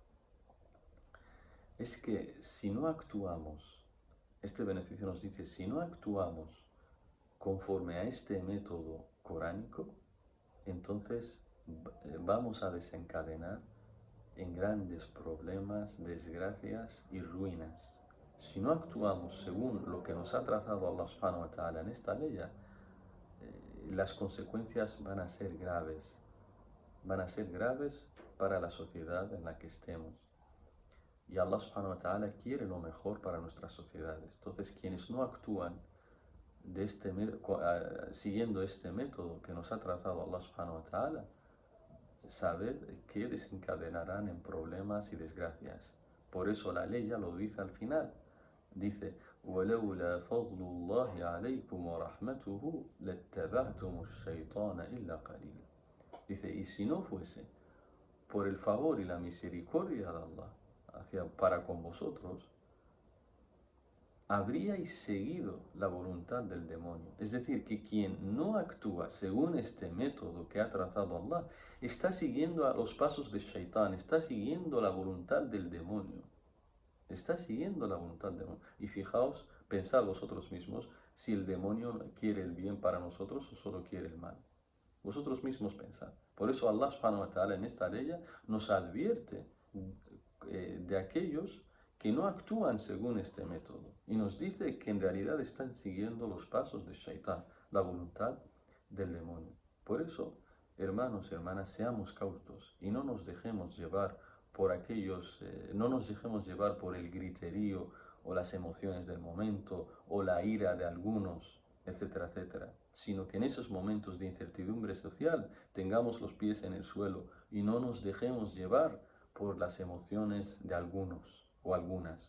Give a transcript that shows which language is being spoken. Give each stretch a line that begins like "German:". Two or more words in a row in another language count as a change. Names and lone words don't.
Spanish: Es que si no actuamos, este beneficio nos dice, si no actuamos conforme a este método coránico, entonces vamos a desencadenar en grandes problemas, desgracias y ruinas. Si no actuamos según lo que nos ha trazado
Arabic: الله سبحانه وتعالى
Spanish: en esta ley, las consecuencias van a ser graves para la sociedad en la que estemos. Y
Arabic: الله سبحانه وتعالى
Spanish: quiere lo mejor para nuestras sociedades. Entonces, quienes no actúan siguiendo este método que nos ha trazado
Arabic: الله سبحانه وتعالى,
Spanish: sabed que desencadenarán en problemas y desgracias. Por eso la ley ya lo dice al final. Dice,
Arabic: وَلَوْلَا فَضْلُ اللَّهِ عَلَيْكُمْ وَرَحْمَتُهُ لَاتَّبَعْتُمُ الشَّيْطَانَ إِلَّا قَلِيلًا.
Spanish: Dice, y si no fuese por el favor y la misericordia de Allah para con vosotros, habríais seguido la voluntad del demonio. Es decir, que quien no actúa según este método que ha trazado Allah, está siguiendo a los pasos de Shaitán, está siguiendo la voluntad del demonio. Está siguiendo la voluntad del demonio. Y fijaos, pensad vosotros mismos si el demonio quiere el bien para nosotros o solo quiere el mal. Vosotros mismos pensad. Por eso
Arabic: الله سبحانه وتعالى
Spanish: en esta ley nos advierte de aquellos que no actúan según este método y nos dice que en realidad están siguiendo los pasos de Shaitán, la voluntad del demonio. Por eso, hermanos y hermanas, seamos cautos y no nos dejemos llevar por no nos dejemos llevar por el griterío o las emociones del momento o la ira de algunos, etcétera, etcétera, sino que en esos momentos de incertidumbre social tengamos los pies en el suelo y no nos dejemos llevar por las emociones de algunos o algunas.